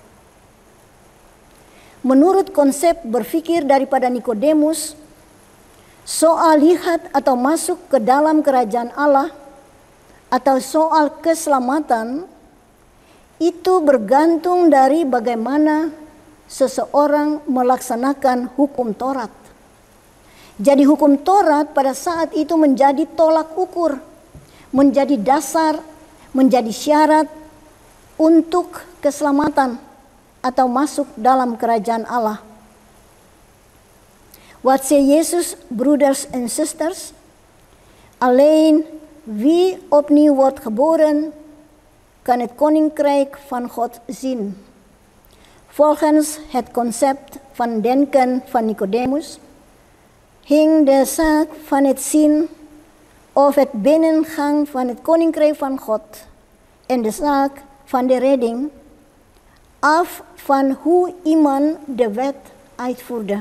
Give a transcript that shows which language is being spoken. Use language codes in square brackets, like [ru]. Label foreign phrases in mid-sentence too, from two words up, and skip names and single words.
[id] Menurut konsep berpikir daripada Nikodemus, soal lihat atau masuk ke dalam kerajaan Allah atau soal keselamatan itu bergantung dari bagaimana seseorang melaksanakan hukum Taurat. Jadi hukum Taurat pada saat itu menjadi tolak ukur, menjadi dasar, menjadi syarat untuk keselamatan atau masuk dalam kerajaan Allah. [nl] Wat zei Jezus, broeders en zusters? Alleen wie opnieuw wordt geboren, kan het koninkrijk van God zien. Volgens het concept van denken van Nicodemus hing de zaak van het zien of het binnengaan van het koninkrijk van God en de zaak van de redding af van hoe iemand de wet uitvoerde.